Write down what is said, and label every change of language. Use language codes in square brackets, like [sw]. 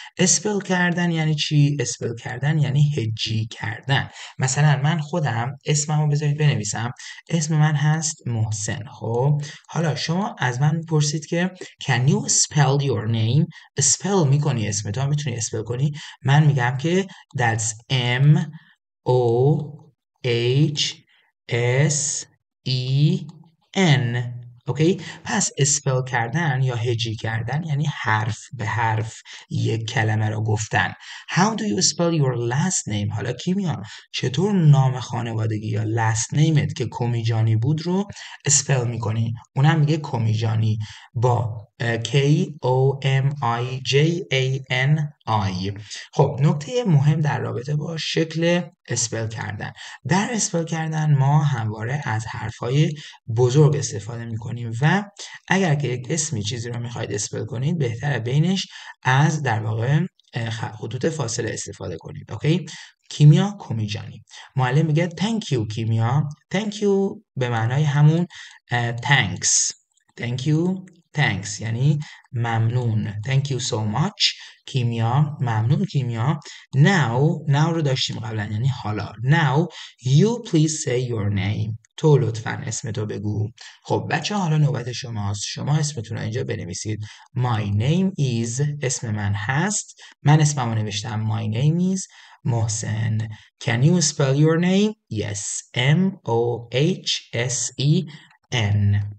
[fa] اسپل کردن یعنی چی؟ اسپل کردن یعنی هجی کردن. مثلا من خودم اسممو بذارید بنویسم. اسم من هست محسن. خب حالا شما از من میپرسید که [en] can you spell your name؟ [fa] اسپل میکنی اسمتو، میتونی اسپل کنی. من میگم که [en] that's M O H S E N. [fa] اوکی، پس اسپل کردن یا هجی کردن یعنی حرف به حرف یک کلمه را گفتن. [en] How do you spell your last name؟ [fa] حالا کیمیا چطور نام خانوادگی یا last nameت که کومیجانی بود رو اسپل میکنی؟ اونم میگه کومیجانی با [en] K-O-M-I-J-A-N-I. [fa] خب نکته مهم در رابطه با شکل اسپل کردن، در اسپل کردن ما همواره از حرفهای بزرگ استفاده میکنیم و اگر که یک اسمی چیزی رو میخواید اسپل کنید بهتره بینش از در واقع خطوط فاصله استفاده کنید. اوکی، کیمیا کومیجانی. معلم میگه thank you کیمیا. thank you به معنای همون thanks. thank you thanks یعنی ممنون. [en] thank you so much [fa] کیمیا، ممنون کیمیا. now رو داشتیم قبلا یعنی حالا. [en] now you please say your name. [fa] تو لطفاً اسمتو بگو. خب بچه حالا نوبت شماست، شما اسمتون رو اینجا بنویسید. [en] my name is، [fa] اسم من هست، من اسممو نوشتم [en] my name is [fa] محسن. [en] can you spell your name؟ yes M-O-H-S-E-N.